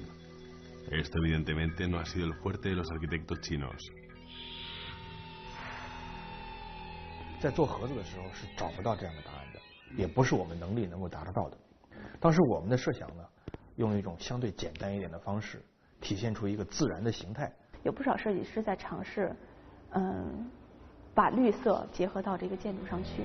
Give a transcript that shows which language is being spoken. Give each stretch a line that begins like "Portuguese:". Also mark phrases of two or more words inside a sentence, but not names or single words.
Spanish: Esto evidentemente no ha sido el fuerte de los arquitectos chinos.
Chinese: 在做盒子的时候是找不到这样的答案的，也不是我们能力能够达得到的。当时我们的设想呢，用一种相对简单一点的方式，体现出一个自然的形态。有不少设计师在尝试，把绿色结合到这个建筑上去。